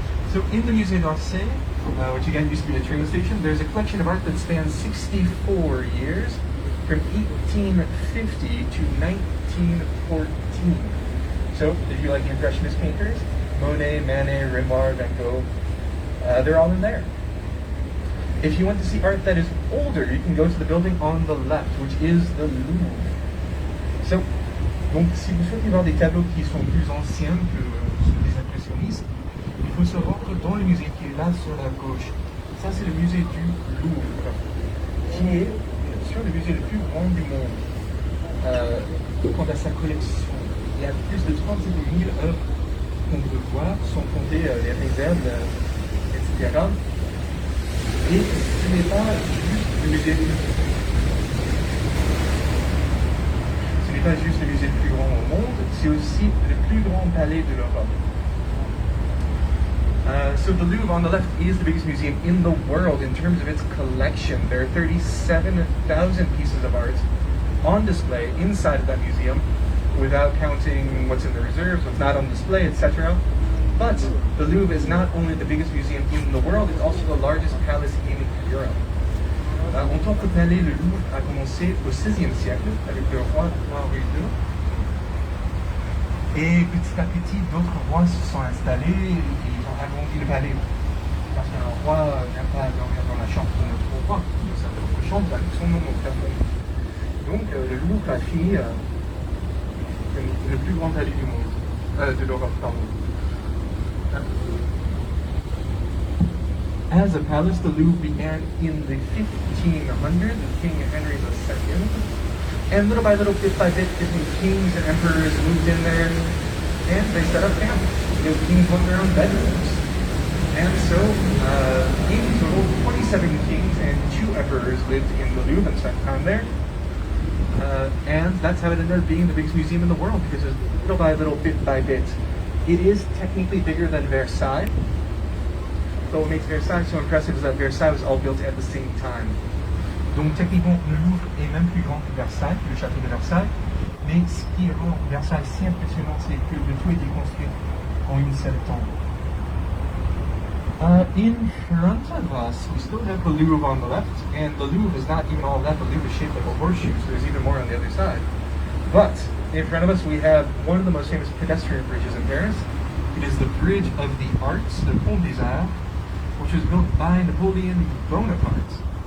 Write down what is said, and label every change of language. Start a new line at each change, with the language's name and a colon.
English: So in the Musée d'Orsay, which again used to be a train station, there's a collection of art that spans 64 years, from 1850 to 1914. So, if you like the Impressionist painters, Monet, Manet, Renoir, Van Gogh, they're all in there. If you want to see art that is older, you can go to the building on the left, which is the Louvre.
French: So, donc si vous souhaitez voir des tableaux qui sont plus anciens que ceux des impressionnistes, il faut se rendre dans le musée qui est là sur la gauche. Ça, c'est le musée du Louvre, qui est bien sûr le musée le plus grand du monde. Quant à sa collection, il y a plus de 37 000 œuvres qu'on peut voir, sans compter les réserves, etc. Et ce n'est pas juste le musée pas juste le musée le plus grand au monde, c'est aussi le plus grand palais de l'Europe.
English: So the Louvre on the left is the biggest museum in the world in terms of its collection. There are 37,000 pieces of art on display inside of that museum, without counting what's in the reserves, what's not on display, etc. But the Louvre is not only the biggest museum in the world, it's also the largest palace in Europe.
French: En tant que palais, le Louvre a commencé au XVIe siècle avec le roi Henri II. Et petit à petit, d'autres rois se sont installés et ils ont agrandi le palais. Parce qu'un roi n'aime pas dormir dans la chambre de notre roi, de sa propre chambre avec son nom au plafond. Donc le Louvre a fini le plus grand palais du monde, de l'Europe, pardon.
English: As a palace, the Louvre began in the 1500s with King Henry II. And little by little, bit by bit, different kings and emperors moved in there, and they set up families. The kings went their own bedrooms. And so, in total, 27 kings and 2 emperors lived in the Louvre and spent time there. And that's how it ended up being the biggest museum in the world, because it's little by little, bit by bit. It is technically bigger than Versailles. But what makes Versailles so impressive is that Versailles was all built at the same time.
French: Donc techniquement, le Louvre est même plus grand que Versailles, le château de Versailles. Mais ce qui rend Versailles si impressionnant, c'est que le tout a été construit en une seule temps.
English: In front of us, we still have the Louvre on the left, and the Louvre is not even all that. The Louvre is shaped like a horseshoe, so there's even more on the other side. But in front of us, we have one of the most famous pedestrian bridges in Paris. It is the Bridge of the Arts, the Pont des Arts, which was built by Napoleon Bonaparte.